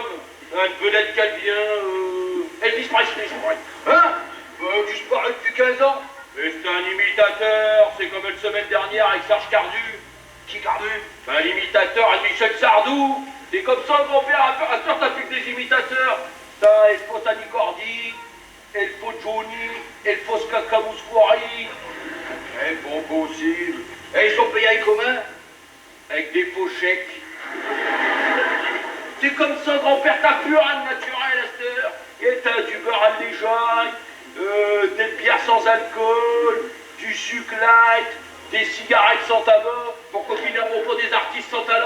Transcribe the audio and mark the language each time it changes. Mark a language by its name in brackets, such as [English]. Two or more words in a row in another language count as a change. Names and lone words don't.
[French] Un vedette qui vient, Elvis Presley, je crois. Hein? Disparu depuis 15 ans. Et c'est un imitateur, c'est comme une semaine dernière avec Serge Cardu. Qui Cardu? Un imitateur, un Michel Sardou. C'est comme ça, grand-père, à toi, t'as plus que des imitateurs. T'as El Fotani Cordi, El Fo Johnny, El Fos Cacamouscouri. Eh, bon possible. Et ils sont payés avec comment? Avec des faux chèques. C'est comme ça, grand-père, t'as plus rien de naturel à cette heure. Et t'as du beurre allégeaille, des bières sans alcool, du sucre light, des cigarettes sans tabac, pour qu'on finisse pas des artistes sans talent.